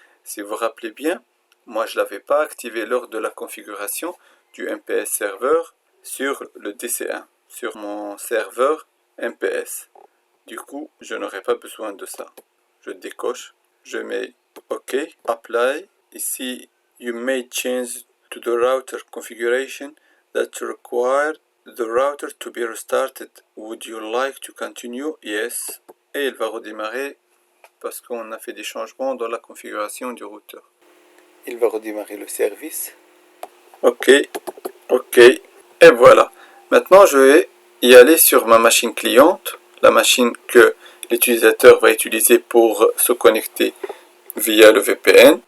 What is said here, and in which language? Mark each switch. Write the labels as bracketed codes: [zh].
[fr] Si vous vous rappelez bien, moi, je ne l'avais pas activé lors de la configuration du MPS serveur sur le DC1. Sur mon serveur MPS. Du coup, je n'aurai pas besoin de ça. Je décoche, je mets OK, Apply. [en] Ici, you may change to the router configuration that require the router to be restarted. Would you like to continue? Yes. [fr] Et il va redémarrer parce qu'on a fait des changements dans la configuration du routeur. Il va redémarrer le service. Ok, ok. Et voilà. Maintenant, je vais y aller sur ma machine cliente, la machine que l'utilisateur va utiliser pour se connecter via le VPN.